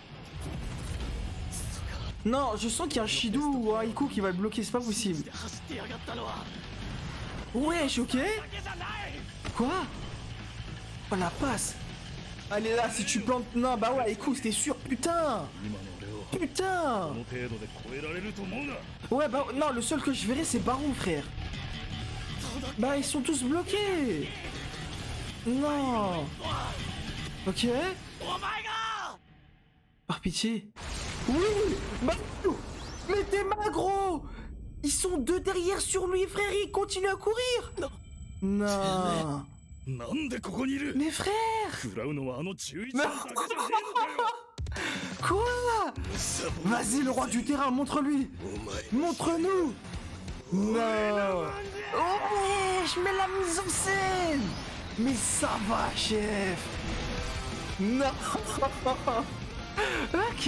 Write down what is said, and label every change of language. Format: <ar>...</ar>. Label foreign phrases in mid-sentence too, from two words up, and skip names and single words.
<fr>Non, je sens qu'il y a un Shidou ou un Iku qui va le bloquer, c'est pas possible.</fr> <ja>で走ってやがったのは</ja> <fr>Wesh, ok.</fr> <ja>だけじゃない</ja> <fr>Quoi? Oh la passe. Allez là, si tu plantes... Non, bah ouais, Iku, c'était sûr, putain.</fr> <ja>今の俺を</ja> <fr>Putain.</fr> <ja>この程度で超えられると思うな</ja> <fr>Ouais, bah non, le seul que je verrai, c'est Barou, frère. Bah, ils sont tous bloqués. Non. Ok.</fr> <ja>お前が</ja> <fr>Par pitié. Oui. Barou. Mais t'es magro. Ils sont deux derrière sur lui, frère. Il continue à courir. Non.</fr> <ja>なんでここにいる</ja> <fr>Mais frère.</fr> <ja>食らうのはあの11番だけじゃねえのかよ</ja> <fr>Quoi? Vas-y, le roi du terrain, montre-lui. Montre-nous. Non. Oh wesh, mais la mise en scène. Mais ça va, chef. Non. Ok.</fr>